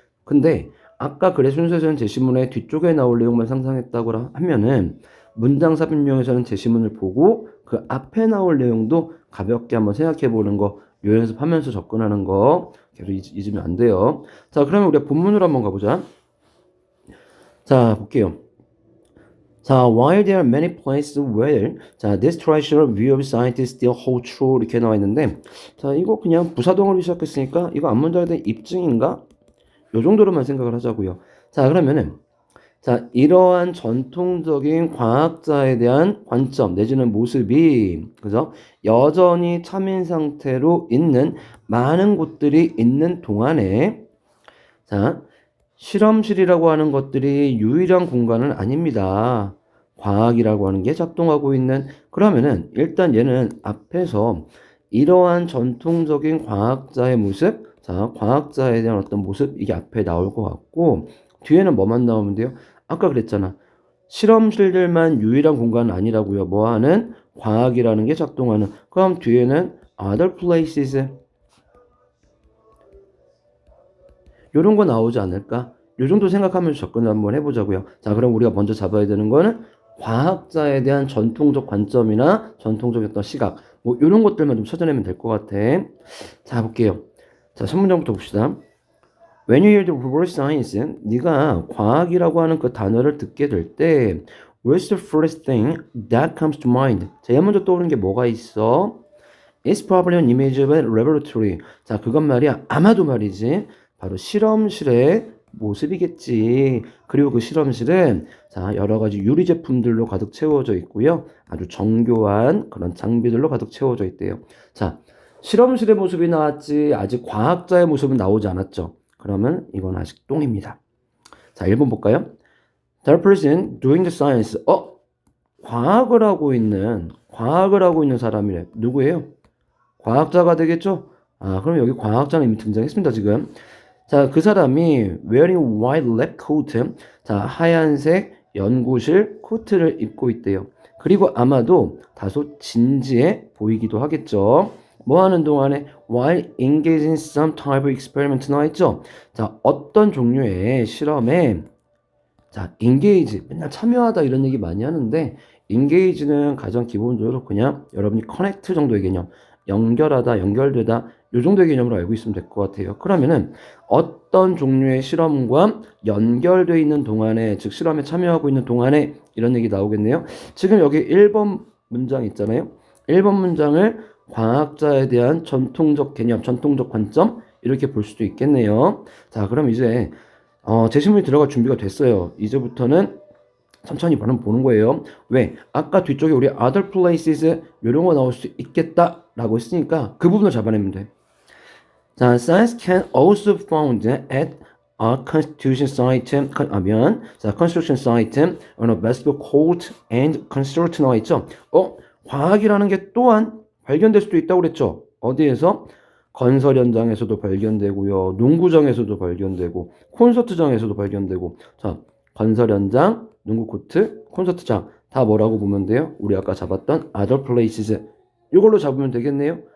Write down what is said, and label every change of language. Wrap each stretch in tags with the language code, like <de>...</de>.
<ko>근데 아까 글의 순서에서는 제시문의 뒤쪽에 나올 내용만 상상했다고 하면은 문장 삽입 유형에서는 제시문을 보고 그 앞에 나올 내용도 가볍게 한번 생각해 보는 거, 요 연습하면서 접근하는 거 계속 잊으면 안 돼요. 자, 그러면 우리가 본문으로 한번 가보자. 자, 볼게요.</ko> <en>자, while there are many places where 자, this traditional view of science is still hold true</en> <ko>이렇게 나와 있는데 자, 이거 그냥 부사동으로 시작했으니까 이거 앞문장에 대한 입증인가? 요 정도로만 생각을 하자고요. 자, 그러면은 자, 이러한 전통적인 과학자에 대한 관점 내지는 모습이 그죠? 여전히 참인 상태로 있는 많은 곳들이 있는 동안에 자, 실험실이라고 하는 것들이 유일한 공간은 아닙니다. 과학이라고 하는 게 작동하고 있는 그러면은 일단 얘는 앞에서 이러한 전통적인 과학자의 모습 자, 과학자에 대한 어떤 모습 이게 앞에 나올 것 같고 뒤에는 뭐만 나오면 돼요? 아까 그랬잖아. 실험실들만 유일한 공간은 아니라고요. 뭐하는? 과학이라는 게 작동하는. 그럼 뒤에는 other places 요런 거 나오지 않을까? 요 정도 생각하면서 접근을 한번 해보자고요. 자, 그럼 우리가 먼저 잡아야 되는 거는 과학자에 대한 전통적 관점이나 전통적 어떤 시각 뭐 요런 것들만 좀 찾아내면 될 것 같아. 자, 볼게요. 자, 첫 문장부터 봅시다.</ko> <en>When you hear the word science,</en> <ko>네가 과학이라고 하는 그 단어를 듣게 될 때</ko> <en>what's the first thing that comes to mind?</en> <ko>제일 먼저 떠오르는 게 뭐가 있어?</ko> <en>It's probably an image of a laboratory.</en> <ko>자, 그건 말이야. 아마도 말이지. 바로 실험실의 모습이겠지. 그리고 그 실험실은 자, 여러 가지 유리 제품들로 가득 채워져 있고요. 아주 정교한 그런 장비들로 가득 채워져 있대요. 자, 실험실의 모습이 나왔지 아직 과학자의 모습은 나오지 않았죠. 그러면 이건 아직 똥입니다. 자, 1번 볼까요?</ko> <en>The person doing the science.</en> <ko>과학을 하고 있는 사람이래. 누구예요? 과학자가 되겠죠? 그럼 여기 과학자는 이미 등장했습니다, 지금. 자, 그 사람이</ko> <en>wearing white lab coat.</en> <ko>자, 하얀색 연구실 코트를 입고 있대요. 그리고 아마도 다소 진지해 보이기도 하겠죠. 뭐 하는 동안에</ko> <en>while engaged in some type of experiment</en> <ko>나와 있죠. 자, 어떤 종류의 실험에 자, engage 맨날 참여하다 이런 얘기 많이 하는데 engage는 가장 기본적으로 그냥 여러분이 connect 정도의 개념, 연결하다, 연결되다 요 정도의 개념으로 알고 있으면 될 것 같아요. 그러면은 어떤 종류의 실험과 연결되어 있는 동안에, 즉 실험에 참여하고 있는 동안에 이런 얘기 나오겠네요. 지금 여기 1번 문장 있잖아요. 1번 문장을 과학자에 대한 전통적 개념, 전통적 관점 이렇게 볼 수도 있겠네요. 자, 그럼 이제 제시문이 들어갈 준비가 됐어요. 이제부터는 천천히 발음 보는 거예요. 왜? 아까 뒤쪽에 우리 other places 이런 거 나올 수 있겠다라고 했으니까 그 부분을 잡아내면 돼.</ko> <en>자, science can also found at a construction site, construction site, on a basketball court and construct</en> <ko>나와 있죠. 과학이라는 게 또한 발견될 수도 있다고 그랬죠. 어디에서? 건설 현장에서도 발견되고요. 농구장에서도 발견되고, 콘서트장에서도 발견되고. 자, 건설 현장, 농구 코트, 콘서트장 다 뭐라고 보면 돼요? 우리 아까 잡았던 other places. 이걸로 잡으면 되겠네요.</ko>